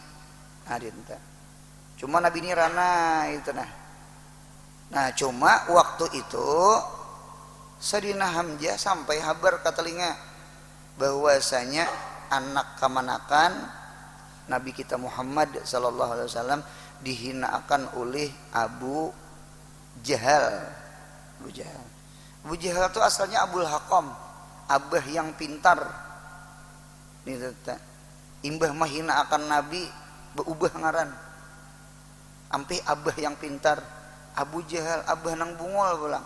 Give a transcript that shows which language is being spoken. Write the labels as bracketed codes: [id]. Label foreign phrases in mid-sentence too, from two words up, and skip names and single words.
[id] Cuma Nabi ini rana itu nah cuma waktu itu Sayyidina Hamzah sampai habar ke telinga bahwasanya anak kemanakan Nabi kita Muhammad [ar] sallallahu alaihi wasallam [id] dihinakan oleh Abu Jahal. Abu Jahal itu asalnya Abul Hakam, abah yang pintar. [bjn] Imbah mahina akan Nabi beubah ngaran ampe abah yang pintar. Abu Jahal abah nang bungol pulang.